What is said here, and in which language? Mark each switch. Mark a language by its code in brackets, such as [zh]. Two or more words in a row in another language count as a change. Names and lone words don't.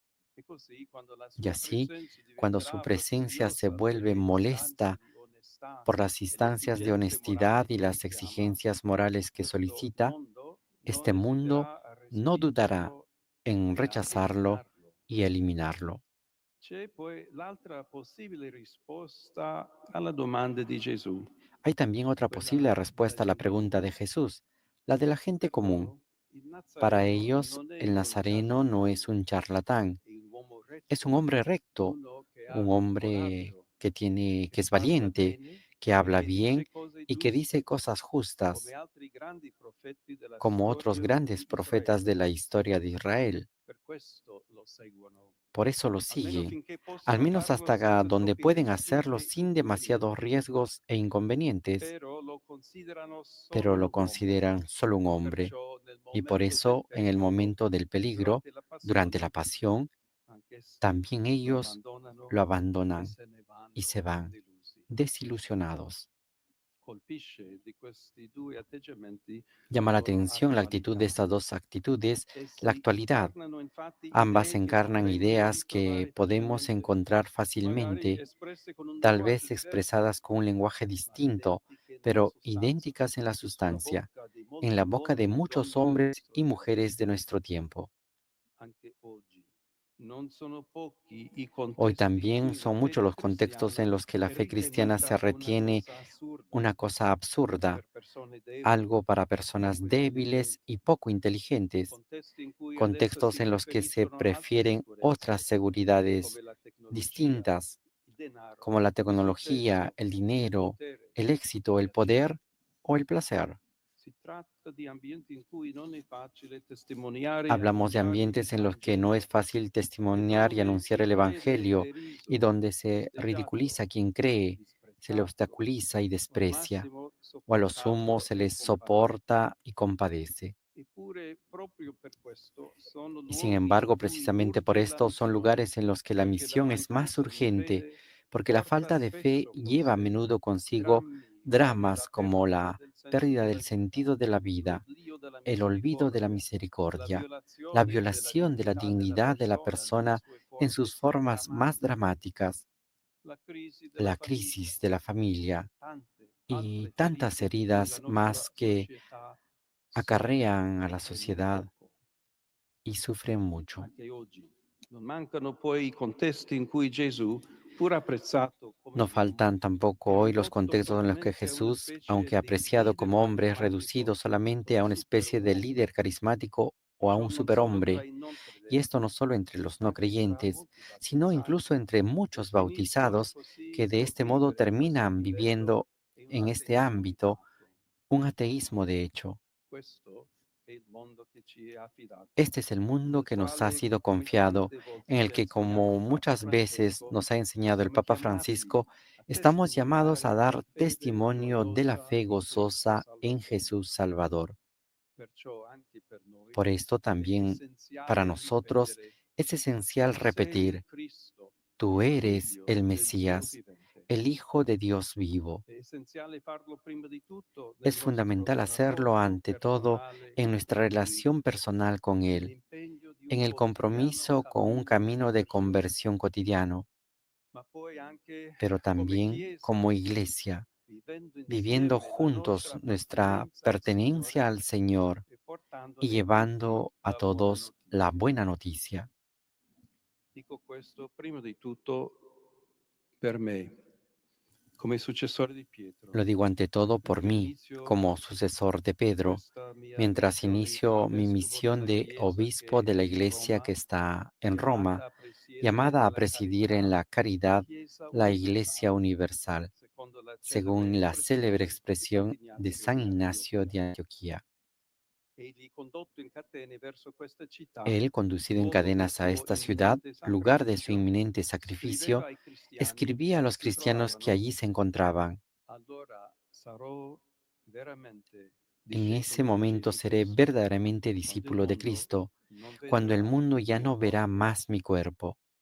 [es] Y así, cuando su presencia se vuelve molesta por las instancias de honestidad y las exigencias morales que solicita, este mundo no dudará en rechazarlo y eliminarlo. [it] C'è poi l'altra possibile risposta alla domanda di Gesù, [es] Hay también otra posible [it] quella [es] respuesta a [it] dagli [es] la pregunta de [it] anonimi. [es] Jesús, la de la gente [it] Per [es] común. [it] loro il [es] Para [it] Nazareno [es] ellos, [it] non è [es] el [it] un [es] nazareno no es [it] ciarlatano, [es] un charlatán, [it] è un uomo [es] es un [it] retto, [es] hombre recto, [it] uno che ha [es] un hombre [it] coraggio, [es] que [it] che [es] es [it] parla [es] valiente, [it] bene [es] que [it] e [es] habla [it] che [es] bien [it] dice cose [es] y que dice [it] giuste, [es] cosas [it] come [es] justas, [it] altri grandi profeti della [es] como otros [it] storia [es] grandes [it] di [es] profetas de [it] Israele. [es] la historia de Israel. [it] Per questo lo seguono, [es] Por eso lo [it] almeno [es] siguen, [it] finché [es] al [it] possono [es] menos [it] farlo [es] hasta [it] senza [es] donde [it] troppi [es] pueden [it] rischi [es] hacerlo [it] e [es] sin demasiados [it] inconvenienti. [es] riesgos e inconvenientes, [it] Però lo considerano solo [es] pero lo [it] un uomo. [es] consideran solo un hombre. [it] Perciò nel [es] Y por [it] momento del [es] eso, en el [it] pericolo, [es] momento del peligro, [it] durante la [es] durante la [it] passione, [es] pasión, [it] anch'essi [es] también [it] lo [es] ellos [it] abbandonano [es] lo [it] e [es] abandonan [it] se ne [es] y se [it] vanno [es] van, [it] delusi. [es] desilusionados. [it] Colpisce di questi due atteggiamenti la [es] Llama la [it] loro [es] atención la actitud de [it] attualità. [es] estas dos actitudes, la [it] Essi [es] actualidad. [it] incarnano infatti [es] Ambas [it] idee che [es] encarnan [it] potremmo [es] ideas que [it] ritrovare [es] podemos [it] facilmente, [es] encontrar [it] magari [es] fácilmente, [it] espresse con un [es] tal [it] linguaggio [es] vez [it] diverso, [es] expresadas con un lenguaje [it] ma [es] distinto, [it] identiche nella [es] pero [it] sostanza, [es] idénticas en la [it] sulla [es] sustancia, [it] bocca di [es] en la [it] molti [es] boca de [it] uomini e [es] muchos [it] donne del [es] hombres [it] nostro [es] y [it] tempo. [es] mujeres de nuestro tiempo. [it] Anche oggi non sono pochi i [es] Hoy [it] contesti in [es] también [it] cui la [es] son muchos [it] fede [es] los contextos [it] cristiana [es] en los que la [it] è [es] fe cristiana se [it] ritenuta una [es] retiene [it] cosa assurda [es] una cosa absurda, [it] per persone deboli, [es] algo para personas [it] poco [es] débiles [it] intelligenti, [es] y poco inteligentes, [it] contesti in cui ad essa [es] contextos [it] si [es] en los que se [it] preferiscono altre [es] prefieren otras [it] sicurezze, [es] seguridades [it] come la tecnologia, [es] distintas, [it] il denaro, [es] como la [it] il [es] tecnología, [it] successo, [es] el [it] il [es] dinero, [it] potere, [es] el éxito, el [it] piacere. [es] poder o el placer. [it] Si tratta di ambienti in cui non è facile testimoniare e [es] Hablamos de [it] annunciare [es] ambientes [it] il [es] en los que no es [it] Vangelo [es] fácil [it] e [es] testimoniar y [it] dove [es] anunciar [it] chi [es] el [it] crede [es] Evangelio [it] è [es] y [it] riso, [es] donde se ridiculiza [it] sfideggiato, [es] a quien cree, se le [it] disprezzato [es] obstaculiza y [it] o al [es] desprecia, [it] massimo [es] o a lo sumo [it] sopportato [es] se [it] e [es] les compadecido. soporta y compadece. [it] Eppure, proprio per questo, sono [es] Y sin [it] luoghi in [es] embargo, [it] cui [es] precisamente por [it] urge la [es] esto son [it] missione, [es] lugares en los que la [it] perché la [es] misión es más [it] mancanza di [es] urgente, [it] fede [es] porque la [it] porta [es] falta de fe [it] spesso con [es] lleva a [it] sé [es] menudo consigo [it] drammi come la [es] dramas como [it] perdita [es] la [it] del senso [es] pérdida [it] della [es] del [it] vita, [es] sentido de la vida, [it] l'oblio della [es] el olvido de la [it] misericordia, la [es] misericordia, la [it] violazione della [es] violación de la [it] dignità della [es] dignidad de la [it] persona nelle [es] persona [it] sue [es] en [it] forme [es] sus [it] più [es] formas más [it] drammatiche, [es] dramáticas, [it] la crisi della [es] la [it] famiglia [es] crisis de la [it] e [es] familia [it] tante [es] y [it] altre [es] tantas [it] ferite di cui la [es] heridas [it] nostra [es] más que [it] società soffre [es] acarrean a la [it] e non [es] sociedad [it] poco. [es] y sufren mucho. [it] Anche oggi non mancano poi i contesti in cui Gesù, pur apprezzato come [es] No [it] uomo, [es] faltan tampoco [it] è [es] hoy los [it] ridotto [es] contextos en los que [it] solamente a una [es] Jesús, [it] specie [es] aunque [it] di [es] apreciado [it] leader [es] como hombre, es reducido [it] carismatico [es] solamente [it] o [es] a una especie de [it] superuomo. [es] líder carismático [it] E [es] o a [it] ciò [es] un [it] non solo tra [es] superhombre. [it] i non [es] Y esto no [it] credenti, [es] solo entre los no [it] anche tra [es] creyentes, [it] molti [es] sino [it] battezzati, [es] incluso entre [it] che [es] muchos [it] finiscono [es] bautizados [it] così [es] que de [it] col [es] este modo [it] vivere a questo [es] terminan [it] livello [es] viviendo [it] in un [es] en este [it] ateismo di [es] ámbito [it] fatto. [es] un ateísmo de hecho. [it] Questo è il mondo che ci è affidato, [es] Este es el mundo [it] nel [es] que nos ha [it] quale, [es] sido [it] come [es] confiado, [it] tante volte [es] en [it] ci [es] el [it] ha [es] que, [it] insegnato [es] como [it] Papa [es] muchas veces [it] Francesco, [es] nos ha enseñado el [it] siamo [es] Papa [it] chiamati [es] Francisco, [it] a [es] estamos llamados a [it] testimoniare la [es] dar [it] fede [es] testimonio de la [it] gloriosa [es] fe [it] in Cristo [es] gozosa en [it] Salvatore. [es] Jesús Salvador. [it] Perciò anche per noi [es] Por esto [it] è [es] también para [it] essenziale [es] nosotros [it] ripetere: [es] es esencial [it] tu sei il [es] repetir, [it] Cristo, [es] tú [it] il [es] eres [it] Figlio [es] el [it] del Dio [es] Mesías, [it] vivente. [es] el Hijo de Dios vivo. [it] È essenziale farlo prima di tutto nel [es] Es [it] nostro [es] fundamental hacerlo [it] rapporto [es] ante todo [it] personale [es] en nuestra [it] con Lui, [es] relación personal con Él, [it] nell'impegno di [es] en [it] un [es] el [it] quotidiano [es] compromiso con un [it] cammino di [es] camino de [it] conversione, [es] conversión cotidiano, [it] ma poi anche [es] pero [it] come [es] también [it] Chiesa, [es] como iglesia, [it] vivendo [es] viviendo [it] insieme la [es] juntos [it] nostra [es] nuestra [it] appartenenza al [es] pertenencia [it] Signore [es] al Señor [it] e [es] y [it] portandone a tutti [es] llevando a [it] la buona [es] todos la [it] notizia. [es] buena noticia. [it] Dico questo prima di tutto per me, come successore di Pietro, [es] Lo digo ante todo por [it] mentre [es] mí, [it] inizio [es] como sucesor de Pedro, [it] questa mia [es] mientras [it] missione di [es] inicio mi [it] fravescovo [es] misión [it] della [es] de [it] Chiesa [es] obispo [it] che [es] de [it] è [es] la [it] in [es] iglesia [it] Roma, [es] que está en Roma, [it] chiamata a presiedere [es] llamada a [it] nella [es] presidir en [it] carità [es] la [it] la [es] caridad [it] Chiesa [es] la Iglesia [it] universale, [es] Universal, [it] secondo la celebre [es] según la célebre [it] espressione di [es] expresión de [it] Sant'Ignazio [es] San [it] di [es] Ignacio [it] Antiochia. [es] de Antioquía. Él, conducido en cadenas a esta ciudad, lugar de su inminente sacrificio, escribía a los cristianos que allí se encontraban: en ese momento seré verdaderamente discípulo de Cristo, cuando el mundo ya no verá más mi cuerpo.